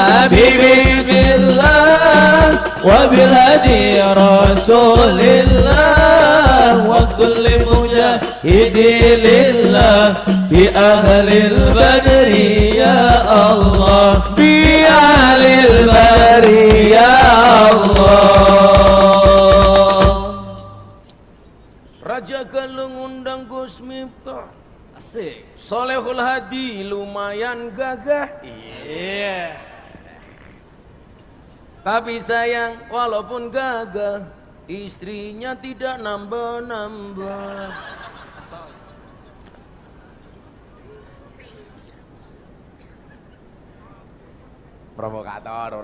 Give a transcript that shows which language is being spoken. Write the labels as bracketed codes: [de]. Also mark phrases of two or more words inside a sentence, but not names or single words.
[ar] بسم الله وبالهادي رسول الله وكل مجاهد لله بأهل البدر يا الله بأهل البدر يا الله. [id] Raja Galung undang Gus Miftah. asik. Solehul Hadi lumayan gagah. Iya. Tapi sayang walaupun gagah, istrinya tidak nambah-nambah. Provokator.